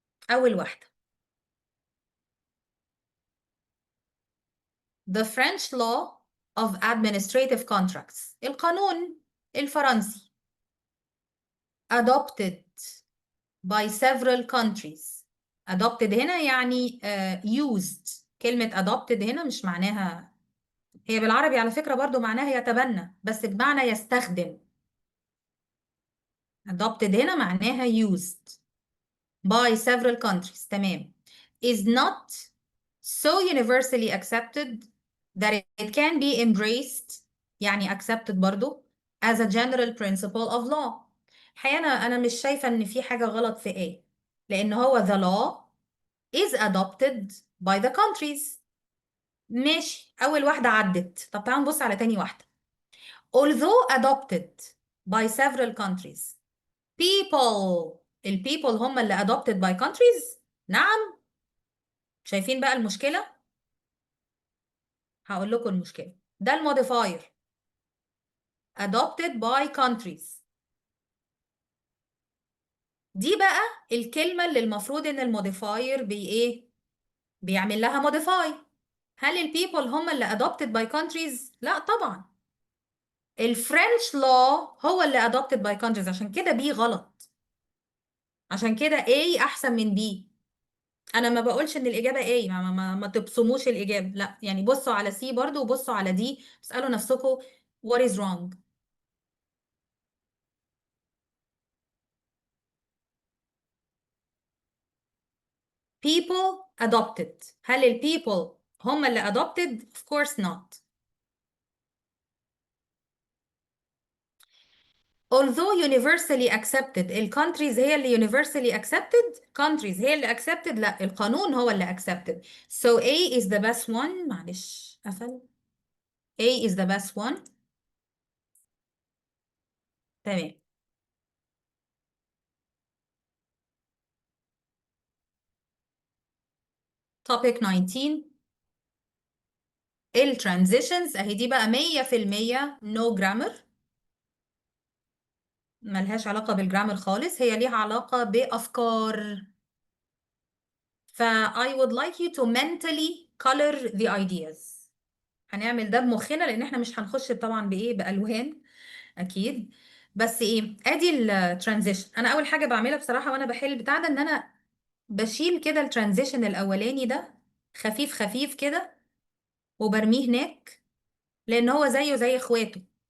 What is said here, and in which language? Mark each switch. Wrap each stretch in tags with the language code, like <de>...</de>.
<ar>اول واحده:</ar> <en>The French law of administrative contracts،</en> <ar>القانون الفرنسي،</ar> <en>adopted by several countries.</en> <ar>adopted هنا يعني used. كلمة adopted هنا مش معناها، هي بالعربي على فكرة برضو معناها يتبنى، بس بمعنى يستخدم.</ar> <en>adopted</en> <ar>هنا معناها</ar> <en>used by several countries.</en> <ar>تمام.</ar> <en>is not so universally accepted that it can be embraced</en> <ar>يعني</ar> <en>accepted</en> <ar>برضو</ar> <en>as a general principle of law.</en> <ar>الحقيقة أنا مش شايفة إن في حاجة غلط في A، لأن هو the law is adopted by the countries. ماشي، أول واحدة عدت. طب تعالوا نبص على تاني واحدة.</ar> <en>although adopted by several countries people ال people هم اللي adopted by countries.</en> <ar>نعم. شايفين بقى المشكلة؟ هقول لكم المشكلة. ده الموديفاير</ar> <en>adopted by countries.</en> <ar>دي بقى الكلمة اللي المفروض ان الموديفاير ايه بيعمل لها موديفاي. هل البيبل هم اللي</ar> <en>adopted by countries؟</en> <ar>لا طبعا. الفرنش law هو اللي</ar> <en>adopted by countries،</en> <ar>عشان كده بي غلط. عشان كده A احسن من B. انا ما بقولش ان الاجابة A، ما تبصموش الاجابة، لا يعني بصوا على C برضو وبصوا على D، اسألوا نفسكم</ar> <en>what is wrong. people adopted، هل ال people</en> <ar>هم اللي</ar> <en>adopted؟ of course not. although universally accepted، ال countries هي اللي universally accepted، countries هي اللي accepted،</en> <ar>لا القانون هو اللي</ar> <en>accepted. so A is the best one.</en> <ar>معلش قفل.</ar> <en>A is the best one.</en> <ar>تمام. topic 19 ال transitions اهي دي بقى</ar> <en>100% no grammar،</en> <ar>ملهاش علاقة بالجرامر خالص، هي ليها علاقة بأفكار.</ar> <en>ف I would like you to mentally color the ideas.</en> <ar>هنعمل ده بمخنا لان احنا مش هنخش طبعا بايه بالوان اكيد. بس ايه ادي الترانزيشن. انا اول حاجه بعملها بصراحه وانا بحل بتاع ده ان انا بشيل كده الترانزيشن الاولاني ده خفيف خفيف كده وبرميه هناك، لان هو زيه زي اخواته.</ar>